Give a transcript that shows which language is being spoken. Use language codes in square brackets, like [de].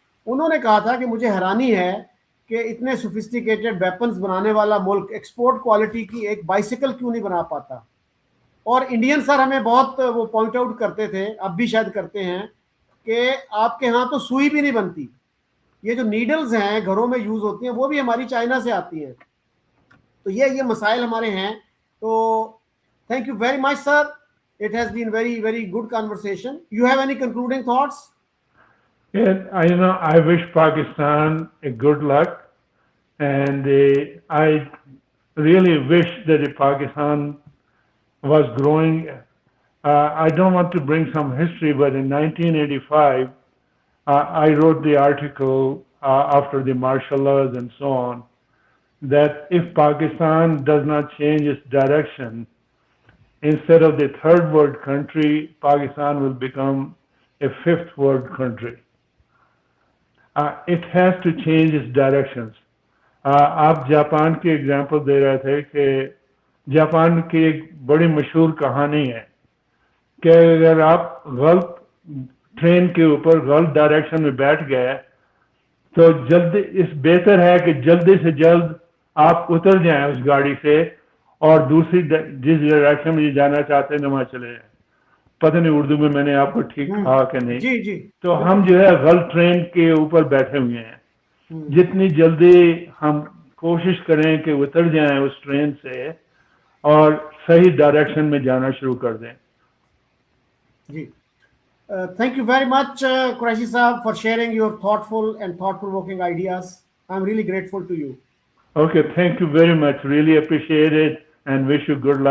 [ur] انہوں نے کہا تھا کہ مجھے حیرانی ہے کہ اتنے سوفسٹیکیٹڈ ویپنز بنانے والا ملک ایکسپورٹ کوالٹی کی ایک بائسیکل کیوں نہیں بنا پاتا. اور انڈین سر ہمیں بہت وہ پوائنٹ آؤٹ کرتے تھے، اب بھی شاید کرتے ہیں، کہ آپ کے ہاں تو سوئی بھی نہیں بنتی. یہ جو نیڈلز ہیں گھروں میں یوز ہوتی ہیں وہ بھی ہماری چائنا سے آتی ہیں. تو یہ مسائل ہمارے ہیں. تو [en] Thank you very much sir. It has been very, very good conversation. You have any concluding thoughts? I wish Pakistan a good luck, and I really wish that if Pakistan was growing. I don't want to bring some history, but in 1985, I wrote the article after the martial laws and so on, that if Pakistan does not change its direction, instead of the third world country, Pakistan will become a fifth world country. It has to change its directions. [ur] آپ Japan کی example دے رہے تھے کہ Japan کی ایک بڑی مشہور کہانی ہے کہ اگر آپ غلط ٹرین کے اوپر غلط ڈائریکشن میں بیٹھ گئے تو بہتر ہے کہ جلدی سے جلد آپ اتر جائیں اس گاڑی سے اور دوسری جس ڈائریکشن میں جانا چاہتے ہیں وہاں چلے جائیں. پتہ نہیں اردو میں نے آپ کو ٹھیک کہا کہ نہیں. جی جی. تو ہم جو ہے غلط ٹرین کے اوپر بیٹھے ہوئے ہیں. جتنی جلدی ہم کوشش کریں کہ اتر جائیں اس ٹرین سے اور صحیح ڈائریکشن میں جانا شروع کر دیں. جی. [en] Thank you very much, Qureshi Saab, for sharing your thoughtful and thought-provoking ideas. I'm really grateful to you. Okay, thank you very much. Really appreciate it and wish you good luck.